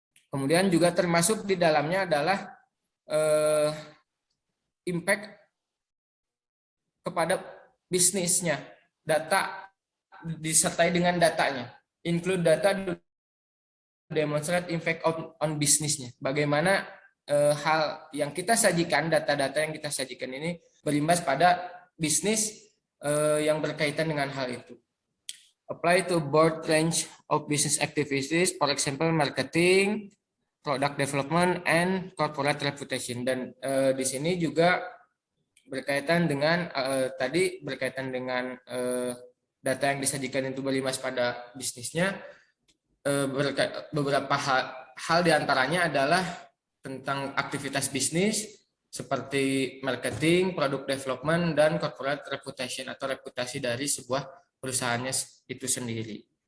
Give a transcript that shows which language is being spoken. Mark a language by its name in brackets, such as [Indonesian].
[Indonesian] Kemudian juga termasuk di dalamnya adalah impact kepada bisnisnya, data disertai dengan datanya, [English] include data demonstrate impact on [Indonesian] bisnisnya. Bagaimana hal yang kita sajikan, data-data yang kita sajikan ini berimbas pada bisnis yang berkaitan dengan hal itu. [English] Apply to broad range of business activities, for example marketing, product development, and corporate reputation. [Indonesian] Dan di sini juga berkaitan dengan tadi berkaitan dengan data yang disajikan itu berimbas pada bisnisnya. Beberapa hal diantaranya adalah tentang aktivitas bisnis seperti marketing, product development, dan corporate reputation atau reputasi dari sebuah perusahaannya itu sendiri.